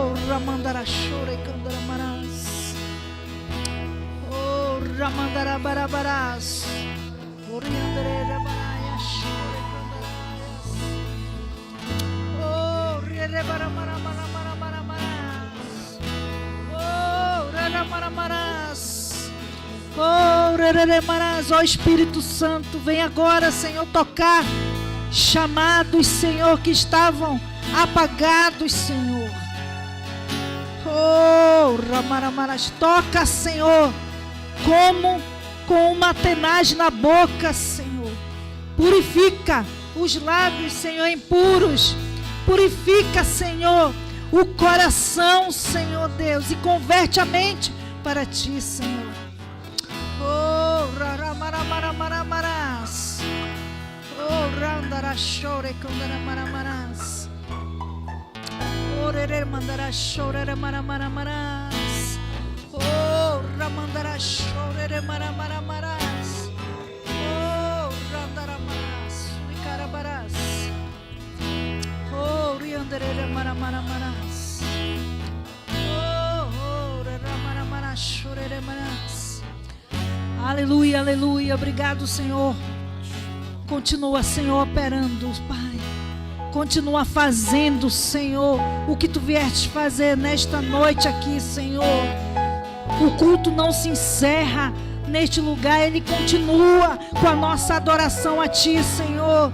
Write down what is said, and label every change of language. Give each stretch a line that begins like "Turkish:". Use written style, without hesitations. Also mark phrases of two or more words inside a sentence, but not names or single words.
Portuguese: Ramandara Shore Candaramarás. Oh, Ramandara Barabarás. Oriandere Rabaraya Shore Candarás. Oh, Rerebaramaramaramaramarás. Oh, Rerebaramarás. Oh, Reremarás. Ó Espírito Santo, vem agora, Senhor, tocar chamados, Senhor, que estavam apagados, Senhor. Oh, Ramaramaras, toca, Senhor, como com uma tenaz na boca, Senhor. Purifica os lábios, Senhor, impuros. Purifica, Senhor, o coração, Senhor Deus, e converte a mente para Ti, Senhor. Oh, Ramaramaramaramarás. Oh, Randarashore Kandaramaramarás. Orere mandara chorere maramaramarás. Oh, ramandara chorere maramaramarás. Oh, randaramarás. Vicarabarás. Oh, riandere maramaramarás. Oh, ramaramarás chorere marás. Aleluia, aleluia. Obrigado, Senhor. Continua, Senhor, operando, Pai. Continua fazendo, Senhor, o que Tu vieste fazer nesta noite aqui, Senhor. O culto não se encerra neste lugar, ele continua com a nossa adoração a Ti, Senhor.